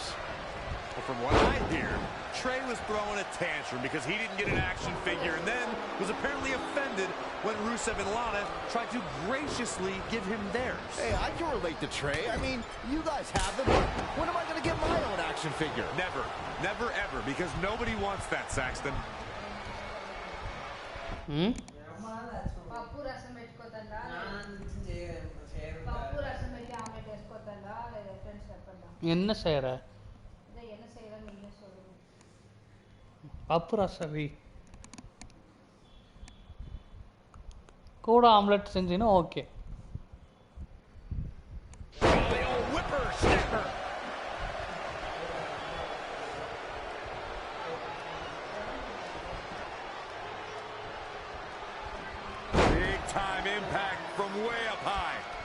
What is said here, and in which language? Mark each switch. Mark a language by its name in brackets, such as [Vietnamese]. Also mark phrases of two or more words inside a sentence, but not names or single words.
[English] Well, from what I hear, Trey was throwing a tantrum because he didn't get an action figure and then was apparently offended when Rusev and Lana tried to graciously give him theirs. Hey, I can relate to Trey. I mean, you guys have them. When am I going to get my own action figure? Never. Never, ever, because nobody wants that, Saxton. [Telugu] పప్పు రసం పెట్టుకోతుందా పప్పు రసం పెట్టి ఆమ్లెట్ వేసుకోతుందా లేదా ఫ్రెండ్స్ చెప్పండి [Tamil] என்ன செய்யற இதை என்ன செய்யலாம் நீங்க சொல்லுங்க பப்பு ரசவி கூட ஆம்லெட் செஞ்சினா ஓகே [English] The old whippersnapper. Big time impact from way up high.